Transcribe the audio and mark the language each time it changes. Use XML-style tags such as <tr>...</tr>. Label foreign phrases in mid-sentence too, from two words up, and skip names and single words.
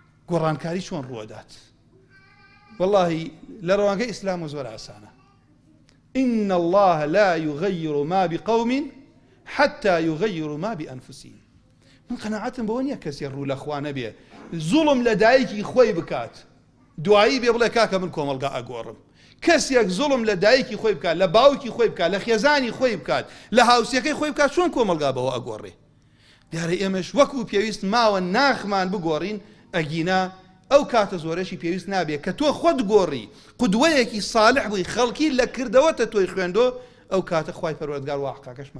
<ckb>گۆڕانکاری چۆن ڕوودات والله لە ڕەوانگەی ئیسلام زۆر ئاسانە</ckb> <ar>إن الله لا يغير ما بقوم حتى يغيروا ما بأنفسهم</ar> <ckb>من قناعتم بەوە نییە کەسێ ڕوو لە خوا نەبێ زوڵم لە دایکی خۆی بکات دوایی بێ بڵێ کاکە من کۆمەڵگا ئەگۆڕم کەسێک زوڵم لە دایکی خۆی بکات لە باوکی خۆی بکات لە خێزانی خۆی بکات لە هاوسەکەی خۆی بکات چۆن کۆمەڵگا بەوە ئەگۆڕێ دیارە ئێمەش وەکو پێویست ماوە ناخمان بگۆڕین ئەگینا ئەو کاتە زۆرەشی پێویست نابێت کە تۆ خۆت گۆڕی قودوەیەکی صالح بووی خەڵکی لە کردەوەتە تۆی خوێندۆ ئەو کاتە خوای پەروەردگار واقعەکەشمان</ckb>